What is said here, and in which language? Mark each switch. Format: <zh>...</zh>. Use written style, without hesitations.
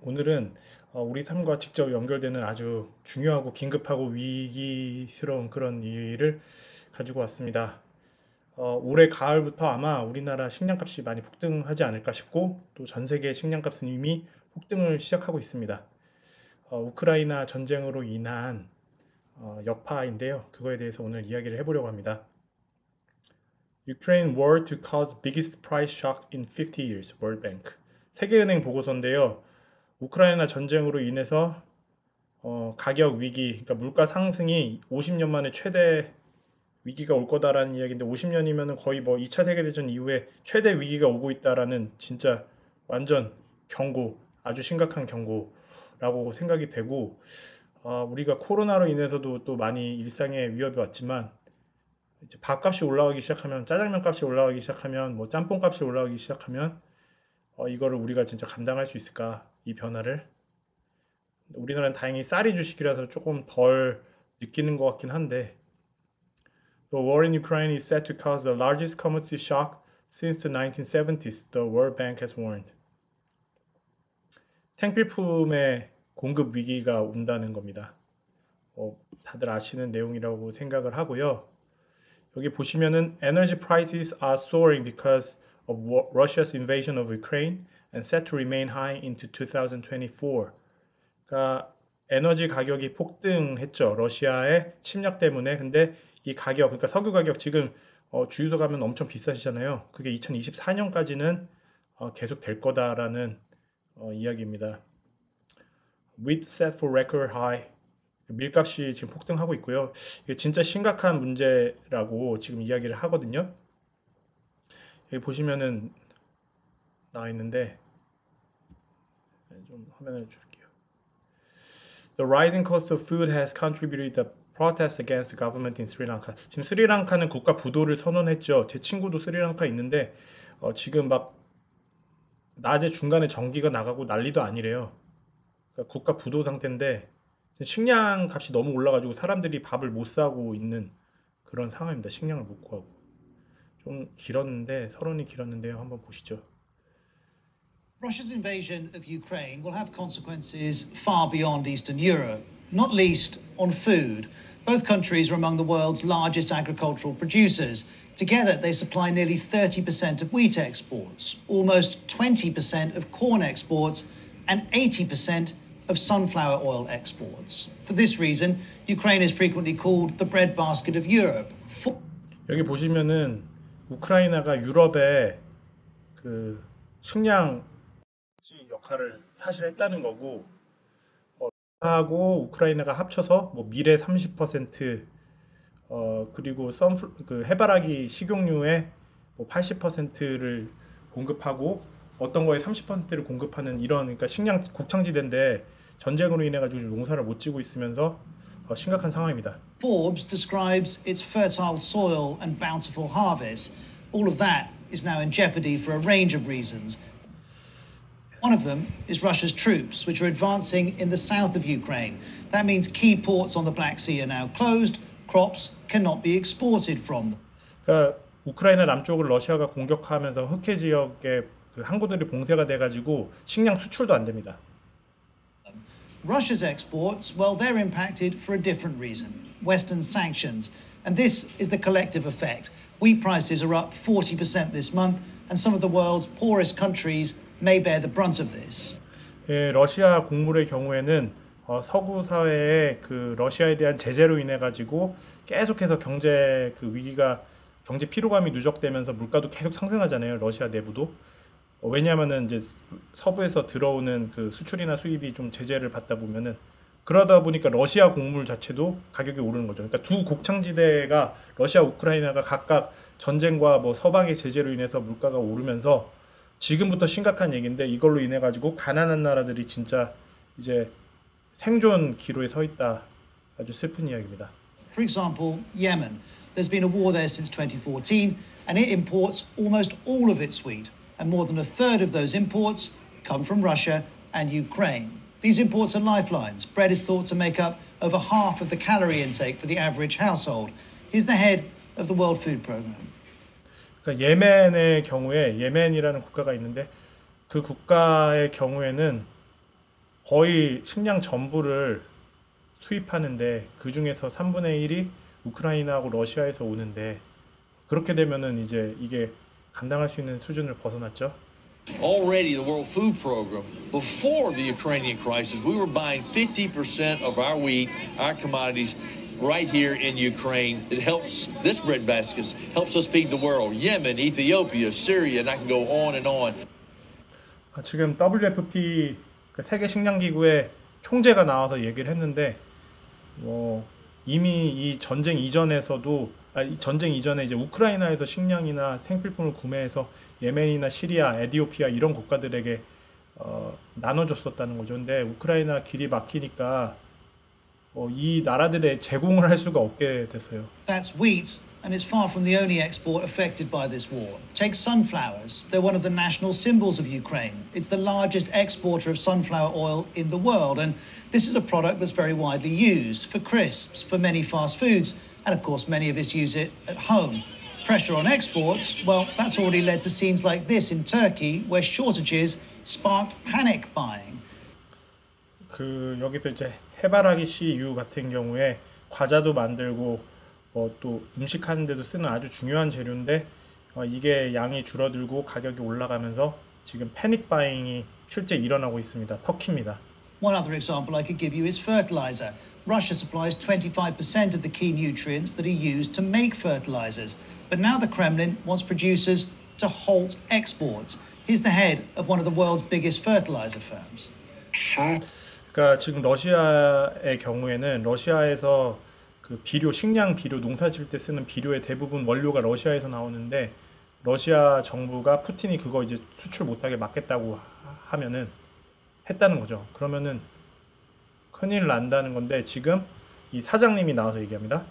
<ko>오늘은 우리 삶과 직접 연결되는 아주 중요하고 긴급하고 위기스러운 그런 일을 가지고 왔습니다. 올해 가을부터 아마 우리나라 식량값이 많이 폭등하지 않을까 싶고, 또 전 세계 식량값은 이미 폭등을 시작하고 있습니다. 우크라이나 전쟁으로 인한 여파인데요. 그거에 대해서 오늘 이야기를 해보려고 합니다.</ko> <en>Ukraine war to cause biggest price shock in 50 years, World Bank.</en> <ko>세계은행 보고서인데요. 우크라이나 전쟁으로 인해서 가격 위기, 그러니까 물가 상승이 50년 만에 최대 위기가 올 거다라는 이야기인데 50년이면 거의 뭐 2차 세계대전 이후에 최대 위기가 오고 있다라는 진짜 완전 경고, 아주 심각한 경고라고 생각이 되고 우리가 코로나로 인해서도 또 많이 일상에 위협이 왔지만 이제 밥값이 올라가기 시작하면 짜장면 값이 올라가기 시작하면 뭐 짬뽕 값이 올라가기 시작하면 이거를 우리가 진짜 감당할 수 있을까? 이 변화를. 우리나라는 다행히 쌀이 주식이라서 조금 덜 느끼는 것 같긴 한데</ko> <en>The war in Ukraine is set to cause the largest commodity shock since the 1970s, the World Bank has warned.</en> <ko>생필품의 공급 위기가 온다는 겁니다. 다들 아시는 내용이라고 생각을 하고요. 여기 보시면은</ko> <en>Energy prices are soaring because of Russia's invasion of Ukraine and set to remain high into 2024.</en> <ko>그러니까 에너지 가격이 폭등했죠. 러시아의 침략 때문에. 근데 이 가격, 그러니까 석유 가격 지금 주유소 가면 엄청 비싸시잖아요. 그게 2024년까지는 계속 될 거다라는 이야기입니다.</ko> <en>Wheat set for record high.</en> <ko>밀값이 지금 폭등하고 있고요. 이게 진짜 심각한 문제라고 지금 이야기를 하거든요. 여기 보시면은 나와 있는데 좀 화면을 줄게요.</ko> <en>The rising cost of food has contributed to protests against the government in Sri Lanka.</en> <ko>지금 스리랑카는 국가 부도를 선언했죠. 제 친구도 스리랑카 있는데 지금 막 낮에 중간에 전기가 나가고 난리도 아니래요. 그러니까 국가 부도 상태인데 식량 값이 너무 올라가지고 사람들이 밥을 못 사고 있는 그런 상황입니다. 식량을 못 구하고. 좀 길었는데 서론이 길었는데요. 한번 보시죠.</ko> <en>Russia's invasion of Ukraine will have consequences far beyond Eastern Europe, not least on food. Both countries are among the world's largest agricultural producers. Together, they supply nearly 30% of wheat exports, almost 20% of corn exports, and 80% of sunflower oil exports. For this reason, Ukraine is frequently called the breadbasket of Europe.</en> <ko>여기 보시면은 우크라이나가 유럽의 그 식량 역할을 사실 했다는 거고, 하고 우크라이나가 합쳐서 뭐 밀의 30%, 그리고 그 해바라기 식용유의 뭐 80%를 공급하고 어떤 거에 30%를 공급하는 이런, 그러니까 식량 곡창지대인데 전쟁으로 인해 가지고 농사를 못 지고 있으면서 심각한 상황입니다.</ko> <en>Forbes describes its fertile soil and bountiful harvests. All of that is now in jeopardy for a range of reasons. One of them is Russia's troops, which are advancing in the south of Ukraine. That means key ports on the Black Sea are now closed. Crops cannot be exported from them.</en> <ko>그러니까 우크라이나 남쪽을 러시아가 공격하면서 흑해 지역에 그 항구들이 봉쇄가 돼가지고 식량 수출도 안 됩니다.</ko> <en>Russia's exports, well, they're impacted for a different reason. Western sanctions. And this is the collective effect. Wheat prices are up 40% this month, and some of the world's poorest countries may bear the brunt of this.</en> <ko>예, 러시아 곡물의 경우에는 서구 사회의 그 러시아에 대한 제재로 인해 가지고 계속해서 경제 그 위기가, 경제 피로감이 누적되면서 물가도 계속 상승하잖아요. 러시아 내부도. 왜냐하면은 이제 서부에서 들어오는 그 수출이나 수입이 좀 제재를 받다 보면은, 그러다 보니까 러시아 곡물 자체도 가격이 오르는 거죠. 그러니까 두 곡창지대가 러시아, 우크라이나가 각각 전쟁과 뭐 서방의 제재로 인해서 물가가 오르면서 지금부터 심각한 얘기인데, 이걸로 인해 가지고 가난한 나라들이 진짜 이제 생존 기로에 서 있다. 아주 슬픈 이야기입니다.</ko> <en>For example, Yemen. There's been a war there since 2014, and it imports almost all of its wheat. And more than a third of those imports come from Russia and Ukraine. These imports are lifelines. Bread is thought to make up over half of the calorie intake for the average household. He's the head of the World Food Programme.</en> <ko>그러니까 예멘의 경우에, 예멘이라는 국가가 있는데 그 국가의 경우에는 거의 식량 전부를 수입하는데 그 중에서 3분의 1이 우크라이나하고 러시아에서 오는데 그렇게 되면은 이제 이게 감당할 수 있는 수준을 벗어났죠.</ko> <en>Already, the World Food Program, before the Ukrainian crisis, we were buying 50% of our wheat, our commodities, right here in Ukraine. It helps, this breadbasket helps us feed the world. Yemen, Ethiopia, Syria, and I can go on and on.</en> <ko>지금 WFP, 세계 식량기구의 총재가 나와서 얘기를 했는데, 이미 이 전쟁 이전에서도, 이 전쟁 이전에 이제 우크라이나에서 식량이나 생필품을 구매해서 예멘이나 시리아, 에디오피아 이런 국가들에게 나눠줬었다는 거죠. 근데 우크라이나 길이 막히니까 이 나라들에 제공을 할 수가 없게 됐어요.</ko> <en>That's wheat, and it's far from the only export affected by this war. Take sunflowers. They're one of the national symbols of Ukraine. It's the largest exporter of sunflower oil in the world, and this is a product that's very widely used for crisps, for many fast foods, and of course many of us use it at home. Pressure on exports, well, that's already led to scenes like this in Turkey, where shortages sparked panic buying.</en> <ko>여기서 이제 해바라기 씨유 같은 경우에 과자도 만들고 또 음식하는 데도 쓰는 아주 중요한 재료인데 이게 양이 줄어들고 가격이 올라가면서 지금 패닉 바잉이 실제 일어나고 있습니다. 터키입니다.</ko> <en>One other example I could give you is fertilizer. Russia supplies 25% of the key nutrients that are used to make fertilizers. But now the Kremlin wants producers to halt exports. Here's the head of one of the world's biggest fertilizer firms.</en> <ko>그러니까 지금 러시아의 경우에는 러시아에서 그 비료, 식량 비료, 농사 지을 때 쓰는 비료의 대부분 원료가 러시아에서 나오는데 러시아 정부가 푸틴이 그거 이제 수출 못하게 막겠다고 하면은 했다는 거죠. 그러면은 큰일 난다는 건데 지금 이 사장님이 나와서 얘기합니다.</ko>